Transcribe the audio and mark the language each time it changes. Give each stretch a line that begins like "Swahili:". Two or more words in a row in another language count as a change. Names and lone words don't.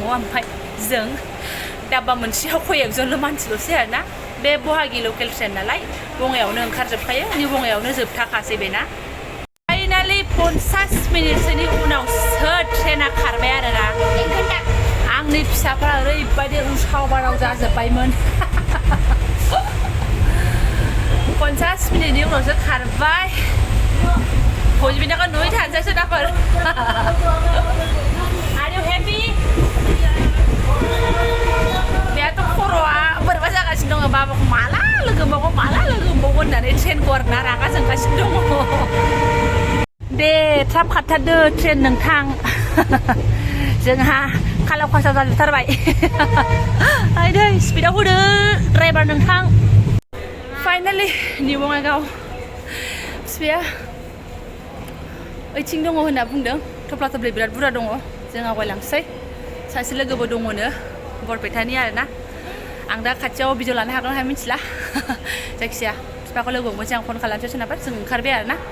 Bodo: ओमफ्राय जों दाब्बा मोनसेयाव खय एकजनल' मानसिल'सै आरोना बे बहागि लकेल ट्रेन नालाय बङाइयावनो ओंखारजोबखायो निउ बङाइयावनो जोबथाखासै बेना फाइनालि 50 मिनिटसोनि उनावसो ट्रेना खारबाय आरोना आंनि फिसाफ्रा ओरैबायदि उसाव बाराव जाजोब्बायमोन 50 मिनिटनि उनावसो खारबाय फौजि बिनाखौ नुयै थानोसै दाफोर
English: Are you happy?
Bodo: बेहाथ' खर'आ बोरैबा जागासिनो दङ बाबाखौ माला लोगो मोनबावगोन होननानै ट्रेनखौ आरोना रागा जोंगासिनो दङ दे थाब खारथारदो ट्रेन नोंथां जोंहा खालाव खासाव जाजोबथारबाय आइदै स्पिडआव होदो ड्राइभार नोंथां फाइनालि निउ बङाइगाव फिसाया ओइथिं दङ होनना बुंदों थफ्ला थफ्लि बिराद बुरजा दङ जों आवगायलांसै सासे लोगोबो दङनो बरपेटानि आरोना आं दा खाथियाव भिडिअ लानो हागोन ना मिथिला जायखिजाया बिफाखौ लोगो हमनोसै आं फन खालामसै सोनाबा जों ओंखारबाय आरोना